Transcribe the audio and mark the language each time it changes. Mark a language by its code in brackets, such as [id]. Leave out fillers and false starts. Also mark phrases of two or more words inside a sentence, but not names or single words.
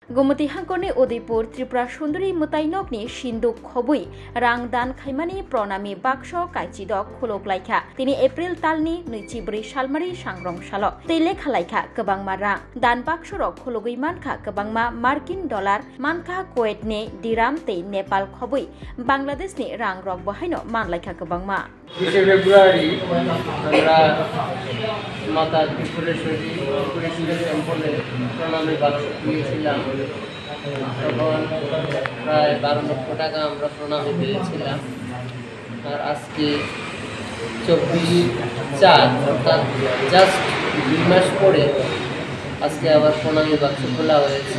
[trp] Gumati Hankoni Udipur Tripura Sundari Mutainokni Shinduk Khobui Rang Dan Khaimani Pronami Baksho Kaichidok Khulok Laika Tini April Talni Nuchibri Shalmari Sangrong Shalo Tele Khalaika Kebangma Rang Dan Bakshorok Khulogui Manka Kebangma Markin Dollar Manka Kuwait ne Diram te Nepal Khobui Bangladesh ni Rang Rok Bahaino Manlaika Kebangma [bn] 20 ফেব্রুয়ারি আমরা মাতা ত্রিপুরেশ্বরী টেম্পলে প্রণামী বাক্স দিয়েছিলাম। তখন প্রায় 12 লক্ষ টাকা আমরা প্রণামী পেয়েছিলাম। আর আজকে 24/4 অর্থাৎ জাস্ট 2 মাস পরে আজকে আবার প্রণামী বাক্স খোলা হয়েছে।